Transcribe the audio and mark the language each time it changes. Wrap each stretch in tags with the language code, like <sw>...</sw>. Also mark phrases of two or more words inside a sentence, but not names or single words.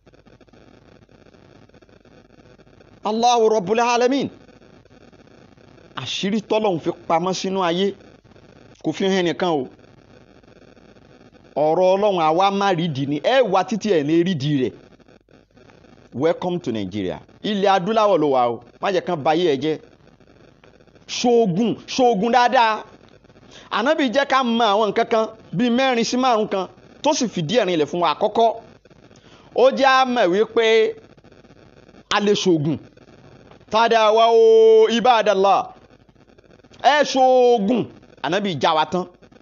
<ar>Allahu Rabbul Alamin</ar> <yo>àṣírí tọ́lọ́hun fi pamọ́ sínú ayé kò fi hàn nìkan o ọ̀rọ̀ Ọlọ́run àwa má rídìí ni ẹ wá títí ẹ̀ ní rídìí rẹ̀</yo> <en>welcome to Nigeria</en> <yo>ilẹ̀ adúláwọ̀ ló wà o má jẹ́ kán bayé ẹ jẹ́ ṣoògùn dáadáa ànábì jẹ́ ká mọ àwọn nǹkan kan bíi 4 sí 5 kan tó sì fìdí ẹ̀rin ilẹ̀ fún wa àkọ́kọ́ ó jẹ́ àmọ̀ wípé a lè ṣoògùn tàdáwà o ibadallah ẹ ṣoògùn ànábì já wa tán</yo>